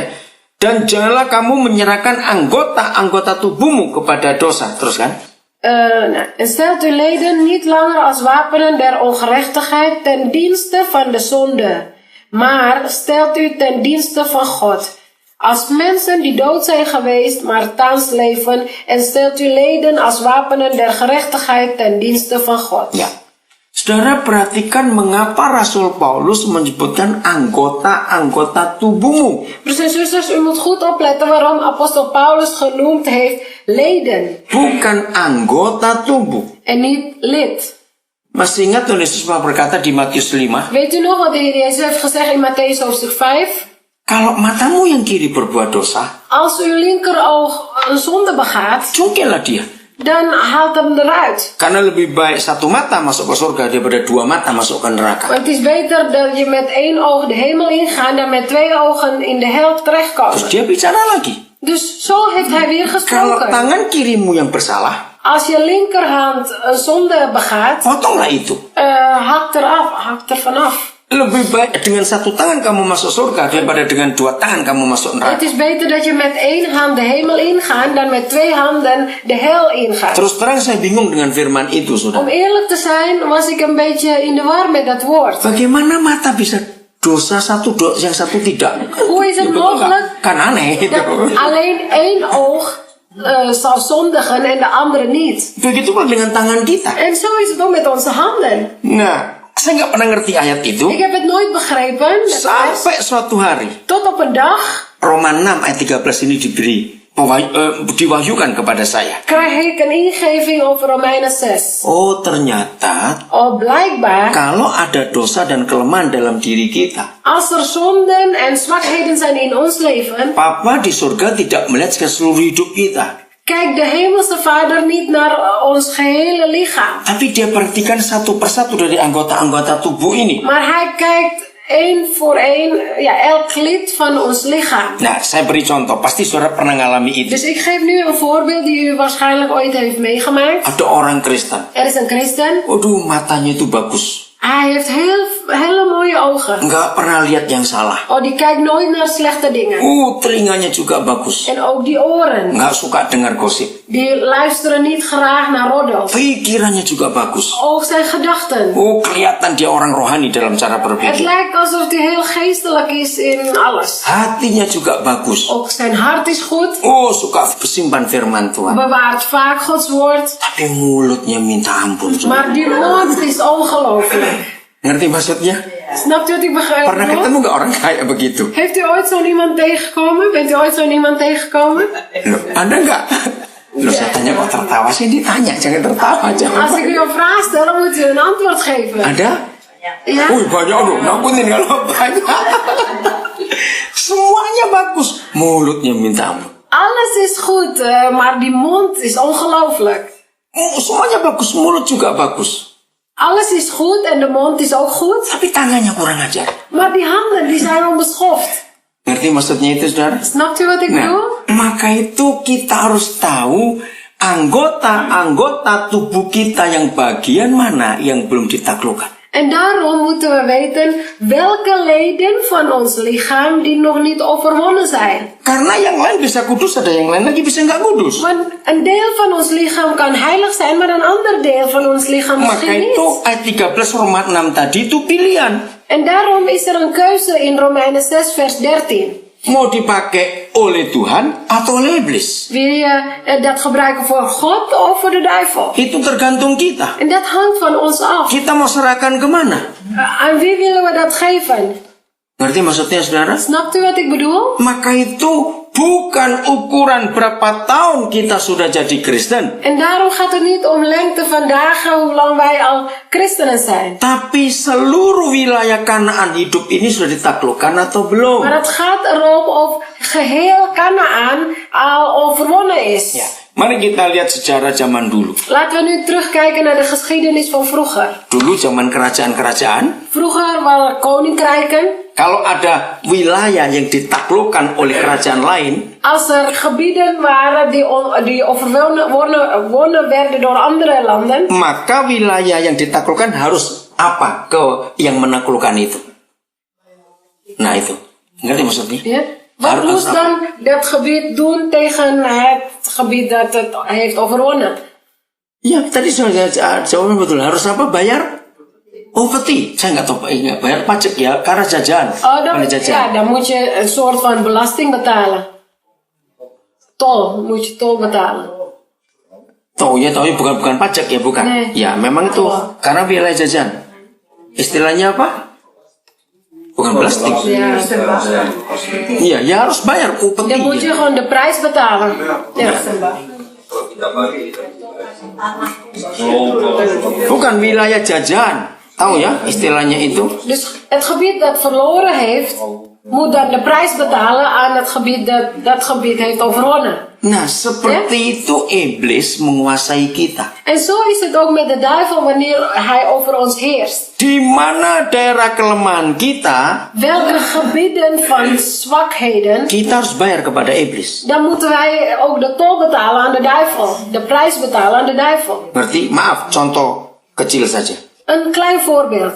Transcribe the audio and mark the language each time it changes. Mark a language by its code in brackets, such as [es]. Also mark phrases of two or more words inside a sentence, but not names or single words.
[id] Dan janganlah kamu menyerahkan anggota-anggota tubuhmu kepada dosa. Terus kan? [nl] En stelt uw leden niet langer als wapenen der ongerechtigheid ten dienste van de zonde, maar stelt u ten dienste van God. Als mensen die dood zijn geweest, maar thans leven, en stelt uw leden als wapenen der gerechtigheid ten dienste van God. [id] Ya. Saudara perhatikan mengapa Rasul Paulus menyebutkan anggota-anggota tubuhmu. [nl] Broers en zusters, u moet goed opletten waarom apostel Paulus genoemd heeft leden. [id] Bukan anggota tubuh. [nl] En niet lid. [id] Masih ingat Tuhan Yesus pernah berkata di Matius 5? [nl] Weet u nog wat de Heer Jezus heeft gezegd in Mattheüs hoofdstuk 5? [id] Kalau matamu yang kiri berbuat dosa, [nl] Als uw linkeroog een zonde begaat, [id] cungkillah dia. [nl] dan haalt hem eruit. [id] Karena lebih baik satu mata masuk ke surga daripada dua mata masuk ke neraka. [nl] Maar het is beter dat je met één oog de hemel ingaat dan met twee ogen in de hel [id] Terus [nl] terechtkomen. [id] dia bicara lagi. [nl] Dus zo heeft hij weer [id] Kalau [nl] gesproken. [id] tangan kirimu yang bersalah, [nl] Als je linkerhand een zonde begaat, [id] potonglah itu. [nl] hak er vanaf. [id] Lebih baik dengan satu tangan kamu masuk surga daripada dengan dua tangan kamu masuk [nl] Het [id] neraka. [nl] is beter dat je met één hand de hemel ingaat dan met twee handen de hel ingaat. [id] Terus terang saya bingung dengan firman itu, [nl] Om [id] saudara. [nl] eerlijk te zijn was ik een beetje in de war met dat woord. [id] Bagaimana mata bisa dosa satu yang satu tidak? [nl] Hoe is het mogelijk [id] Kan aneh itu. [nl] dat alleen één oog zal zondigen en de andere niet? [id] Begitu pula dengan tangan kita. [nl] En zo is het ook met onze handen. [id] Nah, saya nggak pernah ngerti ayat itu [nl] Ik heb het nooit begrepen. Dat vers. [id] sampai suatu hari [nl] Tot op een dag [id] Roma 6 ayat 13 ini diwahyukan kepada saya. [nl] krijg ik een ingeving over Romeinen 6. [id] Oh, ternyata [nl] Blijkbaar, [id] kalau ada dosa dan kelemahan dalam diri kita, [nl] als er zonden en zwakheden zijn in ons leven, [id] Papa di surga tidak melihat ke seluruh hidup kita. [nl] kijkt de hemelse Vader niet naar ons gehele lichaam. [id] Tapi dia perhatikan satu persatu dari anggota-anggota tubuh ini. [nl] Maar hij kijkt één voor één, elk lid van ons lichaam. [id] Nah, saya beri contoh. Pasti saudara pernah ngalami itu. [nl] Dus ik geef nu een voorbeeld die u waarschijnlijk ooit heeft meegemaakt. [id] Ada orang Kristen. [nl] Er is een christen. [id] Waduh, matanya itu bagus. [nl] Hij heeft hele mooie ogen. [id] nggak pernah lihat yang salah. [nl] Oh, die kijkt nooit naar slechte dingen. [id] Telinganya juga bagus. [nl] En ook die oren. [id] Nggak suka dengar gosip. [nl] Die luisteren niet graag naar roddels. [id] Pikirannya juga bagus. [nl] Ook zijn gedachten. [id] Kelihatan dia orang rohani dalam cara [nl] Het [id] berpikir. [nl] lijkt alsof hij heel geestelijk is in alles. [id] Hatinya juga bagus. [nl] Ook zijn hart is goed. [id] Suka simpan firman Tuhan. [nl] Bewaart vaak Gods woord. [id] Tapi mulutnya minta ampun. [nl] Maar die mond is ongelooflijk. [id] Ngerti maksudnya? [nl] Snapt u wat ik begrijp? [id] Pernah ketemu nggak orang kayak begitu? [nl] Heeft u ooit zo'n iemand tegengekomen? Bent u ooit zo'n iemand tegengekomen? [id] Loh, Anda nggak? Loh, saya tanya kok tertawa sih, ditanya, jangan tertawa. [nl] Als ik u een vraag stel, dan moet u een antwoord geven. [id] Ada? [nl] Ja? [id] Banyak dong, nampunin kalau banyak. Semuanya bagus. Mulutnya minta ampun. [nl] Alles is goed, maar die mond is ongelooflijk. [id] Semuanya bagus, mulut juga bagus. [nl] Alles is goed en de mond is ook goed. [id] Tapi tangannya kurang ajar. [nl] Maar die handen, die zijn onbeschoft. [id] Ngerti maksudnya itu, saudara? [nl] Snapt u wat ik bedoel? [id] Maka itu kita harus tahu anggota-anggota tubuh kita yang bagian mana yang belum ditaklukkan. [nl] En daarom moeten we weten welke leden van ons lichaam die nog niet overwonnen zijn. [id] Karena yang lain bisa kudus, ada yang lain lagi bisa nggak kudus. [nl] Want een deel van ons lichaam kan heilig zijn, maar een ander deel van ons lichaam [id] Maka [nl] misschien [id] itu [nl] niet. [id] ayat 13 Roma 6 tadi itu pilihan. [nl] En daarom is er een keuze in Romeinen 6 vers 13. [id] Mau dipakai oleh Tuhan atau oleh iblis. [nl] Wil je dat gebruiken voor God of voor de duivel? [id] Itu tergantung kita. [nl] En dat hangt van ons af. [id] Kita mau serahkan kemana? [nl] Aan wie willen we dat geven? [id] Ngerti maksudnya, saudara? [nl] Snapt u wat ik bedoel? [id] Maka itu bukan ukuran berapa tahun kita sudah jadi Kristen. [nl] En daarom gaat het niet om lengte van dagen, hoe lang wij al christenen zijn. [id] Tapi seluruh wilayah Kanaan hidup ini sudah ditaklukkan atau belum? [nl] Maar het gaat erom of geheel Kanaan al overwonnen is. [id] Ya. Mari kita lihat sejarah zaman dulu. [nl] Laten we nu terugkijken naar de geschiedenis van vroeger. [id] Dulu zaman kerajaan-kerajaan. [nl] Vroeger waren koninkrijken. [id] Kalau ada wilayah yang ditaklukkan oleh kerajaan lain. [nl] Als er gebieden waren die overwonnen werden door andere landen. [id] Maka wilayah yang ditaklukkan harus apa ke yang menaklukkan itu? Nah itu. Ngerti maksudnya? [nl] Ja? Wat moest dan dat gebied doen tegen het gebied dat het heeft overwonnen? [id] Ya, tadi jawabannya betul. Harus apa? Bayar upeti. Saya nggak tahu. Bayar pajak ya, karena jajan. [nl] Dan moet je een soort van belasting betalen. Tol, moet je tol betalen. [id] Tahu ya, bukan pajak ya, bukan. [nl] Nee. [id] Ya, memang itu karena wilayah jajan. Istilahnya apa? Bukan belasting. Iya, ya harus bayar upeti. [nl] Dan moet je gewoon de prijs betalen. Ja. [id] Bukan wilayah jajan. Tahu ya istilahnya itu? [nl] Dus het gebied dat verloren heeft, moet dan de prijs betalen aan het gebied dat gebied heeft overwonnen. [id] Nah, seperti itu iblis menguasai kita. [nl] En zo is het ook met de duivel wanneer hij over ons heerst. [id] Di mana daerah kelemahan kita, [nl] Welke gebieden van zwakheden, [id] kita harus bayar kepada iblis. [nl] dan moeten wij ook de tol betalen aan de duivel. De prijs betalen aan de duivel. [id] Berarti, maaf, contoh kecil saja. [nl] Een klein voorbeeld.